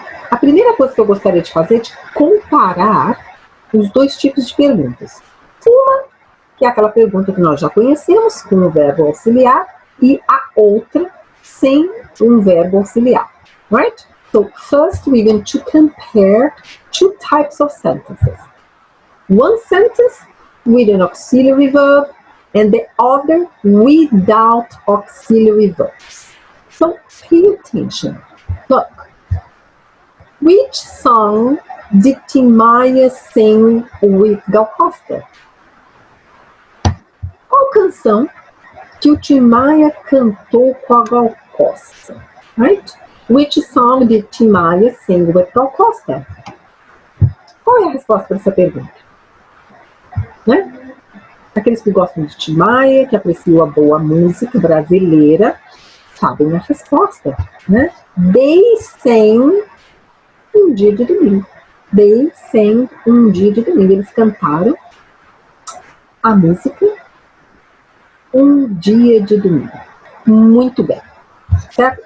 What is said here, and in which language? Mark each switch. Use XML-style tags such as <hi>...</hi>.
<pt>A primeira coisa que eu gostaria de fazer é de comparar os dois tipos de perguntas. Uma, que é aquela pergunta que nós já conhecemos, com o verbo auxiliar, e a outra, sem um verbo auxiliar.</pt> <en>Right? So, first we're going to compare two types of sentences. One sentence with an auxiliary verb, and the other without auxiliary verbs. So, pay attention. Look. Which song did Tim Maia sing with Gal Costa?</en> <pt>Qual canção que o Tim Maia cantou com a Gal Costa?</pt> <en>Right? Which song did Tim Maia sing with Gal Costa?</en> <pt>Qual é a resposta para essa pergunta? Né? Aqueles que gostam de Tim Maia, que apreciam a boa música brasileira, sabem a resposta, né?</pt> <en>They sang um dia de domingo. They sang</en> <pt>um dia de domingo. Eles cantaram a música Um dia de domingo. Muito bem. Certo?</pt>